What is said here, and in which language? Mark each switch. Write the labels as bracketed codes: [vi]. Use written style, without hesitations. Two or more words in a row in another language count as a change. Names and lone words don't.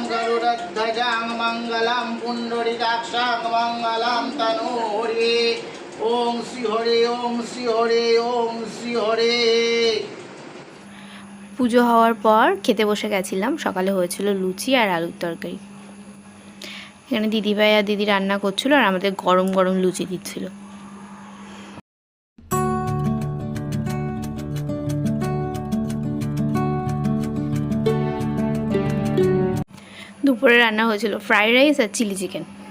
[sa] गरुड़ध्वजं मंगलम पुंडरीकाक्षं मंगलम तनूरे ओम श्री हरे ओम श्री हरे ओम श्री हरे। [bn] পুজো হওয়ার পর খেতে বসে গেছিলাম। সকালে হয়েছিল লুচি আর আলুর তরকারি। এখানে দিদিভাই আর দিদি রান্না করছিল আর আমাদের গরম গরম লুচি দিচ্ছিল। দুপুরে রান্না হয়েছিল ফ্রাইড রাইস আর চিলি চিকেন।